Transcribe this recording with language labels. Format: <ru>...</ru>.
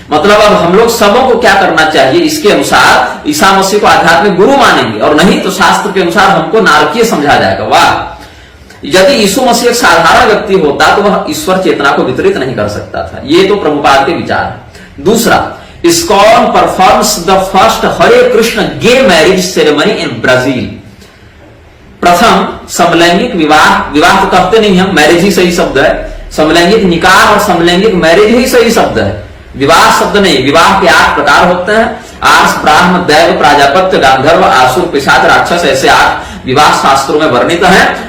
<hi>मतलब अब हम लोग सबों को क्या करना चाहिए, इसके अनुसार ईसा मसीह को आध्यात्मिक गुरु मानेंगे और नहीं तो शास्त्र के अनुसार हमको नारकीय समझा जाएगा। वाह, यदि यीशु मसीह एक साधारण व्यक्ति होता तो वह ईश्वर चेतना को वितरित नहीं कर सकता था। ये तो प्रभुपाद के विचार है।</hi> <en>दूसरा, ISKCON performs the first Hare Krishna gay marriage ceremony in Brazil.</en> <hi>प्रथम समलैंगिक विवाह, विवाह तो कहते नहीं हम, मैरिज ही सही शब्द है। समलैंगिक निकाह और समलैंगिक मैरिज ही सही शब्द है, विवाह शब्द नहीं। विवाह के 8 प्रकार होते हैं, आर्ष, ब्राह्म, दैव, प्राजापत्य, गांधर्व, आसुर, पिशाच, राक्षस, ऐसे 8 विवाह शास्त्रों में वर्णित हैं।</hi>